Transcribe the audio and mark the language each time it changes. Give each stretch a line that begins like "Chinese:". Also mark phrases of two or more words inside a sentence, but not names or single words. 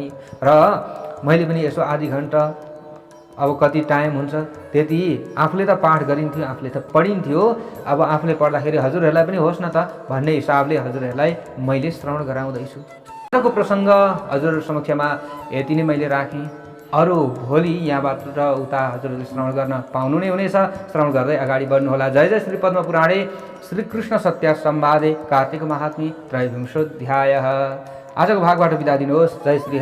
Nepali: र मैले पनि यसो आधी घन्टा, अब कति टाइम हुन्छ त्यति आफूले त पाठ गरिन्थ्यो, आफूले त पढिन्थ्यो, अब आफूले पढ्दाखेरि हजुरहरूलाई पनि होस् न त भन्ने हिसाबले हजुरहरूलाई मैले श्रवण गराउँदैछु। आजको प्रसङ्ग हजुरहरू समक्षमा यति नै मैले राखेँ। अरू भोलि यहाँबाट उता हजुरहरूले श्रवण गर्न पाउनु नै हुनेछ। श्रवण गर्दै अगाडि बढ्नुहोला।
Sanskrit: जय जय श्री पद्म पुराणे श्री कृष्ण सत्य संवादे कार्तिक महात्म्य त्रयोविंशोऽध्यायः।
Nepali: आजको भागबाट बिदा दिनुहोस्। जय श्री